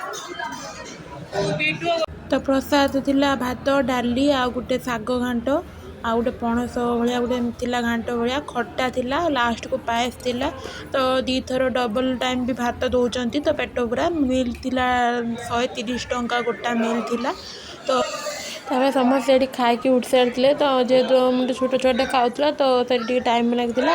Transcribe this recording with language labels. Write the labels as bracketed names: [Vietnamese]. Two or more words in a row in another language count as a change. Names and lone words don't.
[Odia] ତ ପ୍ରସାଦ ଥିଲା ଭାତ ଡାଲି ଆ ଗୋଟେ ଶାଗ ଘାଣ୍ଟ ଆଉ ଗୋଟେ ପଣସ ଭଳିଆ ଗୋଟେ ଥିଲା ଘାଣ୍ଟ ଭଳିଆ, ଖଟା ଥିଲା, ଲାଷ୍ଟକୁ ପାଏସ ଥିଲା। ତ ଦୁଇଥର ଡବଲ ଟାଇମ୍ ବି ଭାତ ଦେଉଛନ୍ତି। ତ ପେଟ ପୁରା ମିଲ୍ ଥିଲା 130 ଟଙ୍କା ଗୋଟା ମିଲ୍ ଥିଲା। ତ ତାପରେ ସମସ୍ତେ ଏଠି ଖାଇକି ଉଠି ସାରିଥିଲେ। ତ ଯେହେତୁ ଗୋଟେ ଛୋଟ ଛୁଆଟେ ଖାଉଥିଲା ତ ସେଠି ଟିକେ ଟାଇମ୍ ଲାଗିଥିଲା।